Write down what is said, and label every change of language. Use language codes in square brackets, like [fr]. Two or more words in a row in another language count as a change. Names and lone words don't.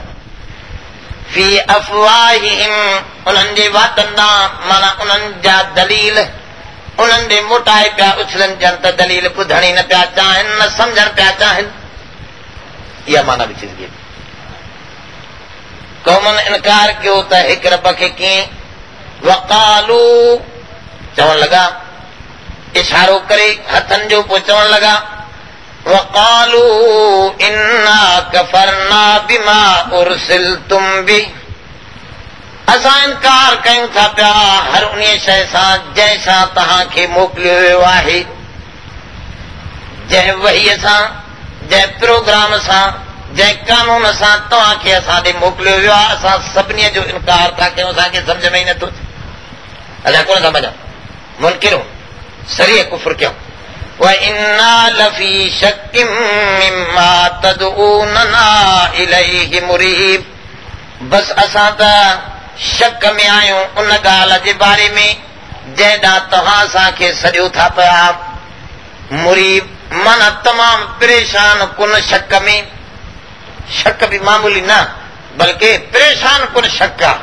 [ar] في أفواههم, [sd] उन्हनि जे वातनि ॾांहुं माना उन्हनि जा दलील उन्हनि ॾे मोटाए पिया उछलनि ॼण त दलील ॿुधण ई न पिया चाहिनि, न सम्झण पिया चाहिनि। इहा माना बि थी सघे। क़ौमनि इनकार कयो त हिकु रब खे कीअं, वक़ालू चवण लॻा, इशारो करे हथनि जो, पोइ चवण लॻा [ar] وقالوا إنا كفرنا بما أرسلتم به, [sd] असां इनकार कयूं था पिया हर उन शइ सां जंहिंसां तव्हांखे मोकिलियो वियो आहे, जंहिं वहीअ सां, जंहिं प्रोग्राम सां, जंहिं कानून सां तव्हांखे असां ॾे मोकिलियो वियो आहे। असां सभिनी जो इनकार था कयूं, असांखे सम्झ में ई नथो अचे, असां कोन था मञूं, मुनकिरूं सरीह कुफ्र कयूं। [ar] وَإِنَّا لَفِي شَكٍّ مِّمَّا تَدْعُونَنَا إِلَيْهِ مُرِيبٍ, [sd] बस असां त शक में आहियूं उन ॻाल्हि जे बारे में जंहिं ॾांहुं तव्हां असांखे सॾियो था पिया। मुरीब माना तमामु परेशान कुन शक में, शक बि मामूली न बल्कि परेशान कुन शक आहे।